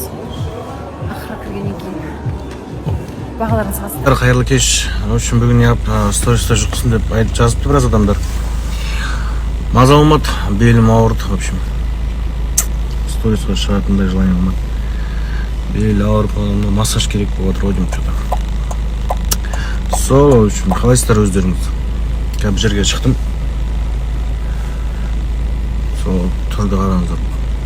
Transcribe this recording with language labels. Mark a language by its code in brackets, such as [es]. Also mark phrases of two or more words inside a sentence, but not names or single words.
[kk] Ақыры кіргеннен кейін бағаларын саласыздар. Қайырлы кеш. [ru] В общем, [kk] бүгін сториста жұқсын деп жазыпты біраз адамдар. Маза болмады, белім ауырды, [ru] в общем. [kk] Сторисқа шығатындай желание болмады. Бел ауырып, массаж керек болып отыр, ойдым что-то. [ru] В общем, [kk] қалайсыздар өздеріңіз? Қазір жерге шықтым. Сол тұрды қараңыздар.